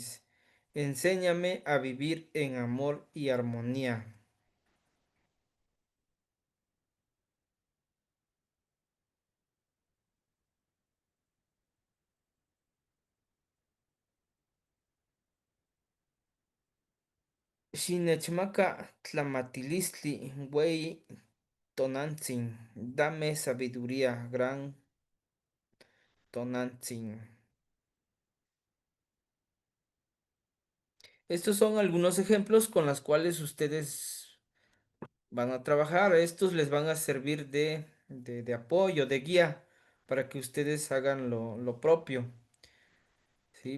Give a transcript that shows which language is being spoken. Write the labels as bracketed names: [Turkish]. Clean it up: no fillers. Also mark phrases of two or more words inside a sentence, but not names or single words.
[Spanish] Enséñame a vivir en amor y armonía. [Nahuatl languages] Xinechmaka tlamatilistli ueyi tonantzin. [Spanish] Dame sabiduría, gran tonantzin. Estos son algunos ejemplos con los cuales ustedes van a trabajar. Estos les van a servir de apoyo, de guía, para que ustedes hagan lo propio, ¿sí?